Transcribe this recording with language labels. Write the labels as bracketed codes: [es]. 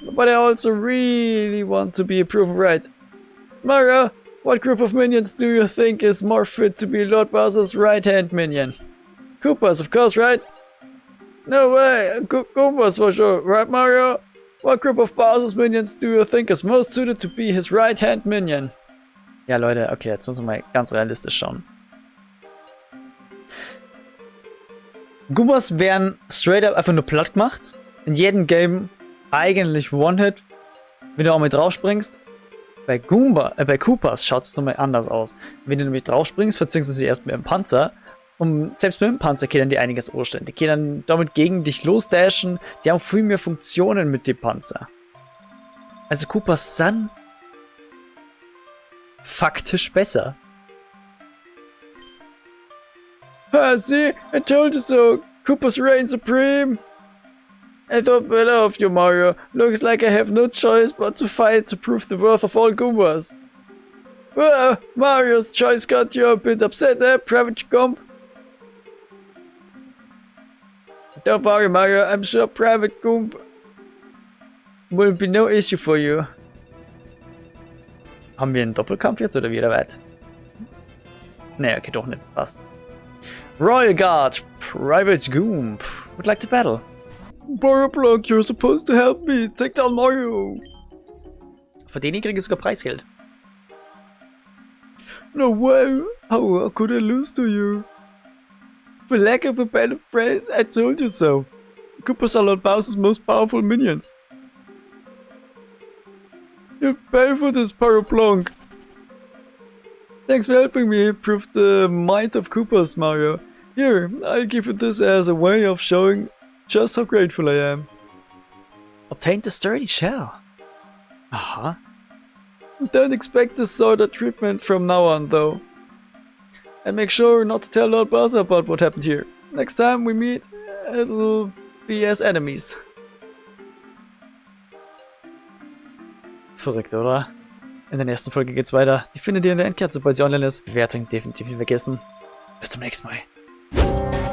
[en] But I also really want to be proven right. Mario, what group of minions do you think is more fit to be Lord Bowser's right-hand minion? Koopas, of course, right? No way, Koopas for sure, right Mario? What group of Bowser's minions do you think is most suited to be his right-hand minion? [de] Ja Leute, okay, jetzt müssen wir mal ganz realistisch schauen. Goombas werden [en] straight up [de] einfach nur platt gemacht. In jedem Game eigentlich One-Hit, wenn du auch mit drauf springst. Bei Koopas schaut es nochmal anders aus. Wenn du nämlich drauf springst, verzinkst du sie erst mit dem Panzer. Und selbst mit dem Panzer können die einiges anstellen. Die können damit gegen dich losdashen. Die haben viel mehr Funktionen mit dem Panzer. Also Koopas sind faktisch besser. [en] See, I told you so. Koopas reign supreme. I thought better of you, Mario. Looks like I have no choice but to fight to prove the worth of all Goombas. Well, Mario's choice got you a bit upset, eh, Private Gump? Don't worry, Mario. I'm sure Private Goomb will be no issue for you. [de] Haben wir einen Doppelkampf jetzt oder wieder weit? Nee, okay, doch nicht. Passt. [en] Royal Guard, Private Goomb would like to battle. Paraplonk, you're supposed to help me. Take down Mario. [de] Für den kriege ich sogar Preisgeld. [en] No way. How could I lose to you? For lack of a better phrase, I told you so. Koopas are Lord Bowser's most powerful minions. You pay for this, Paraplonk. Thanks for helping me prove the might of Koopas, Mario. Here, I'll give you this as a way of showing just how grateful I am. Obtain the sturdy shell. Uh-huh. Don't expect this sort of treatment from now on, though. And make sure not to tell Lord Bowser about what happened here. Next time we meet, it'll be as enemies. [de] Verrückt, oder? In der nächsten Folge geht's weiter. Die findet ihr in der Endcard, sobald sie online ist. Bewertung definitiv nicht vergessen. Bis zum nächsten Mal.